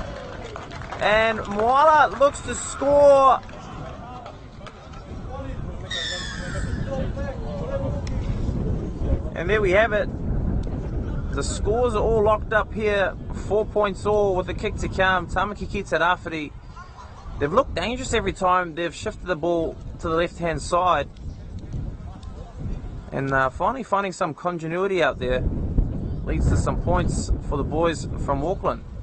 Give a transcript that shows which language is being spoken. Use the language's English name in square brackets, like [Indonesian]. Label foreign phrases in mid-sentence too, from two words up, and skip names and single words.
[English] And Moala looks to score. And there we have it. The scores are all locked up here. 4 points all with a kick to come. Tāmaki ki te Rawhiti. They've looked dangerous every time they've shifted the ball to the left-hand side. And finally finding some continuity out there leads to some points for the boys from Auckland.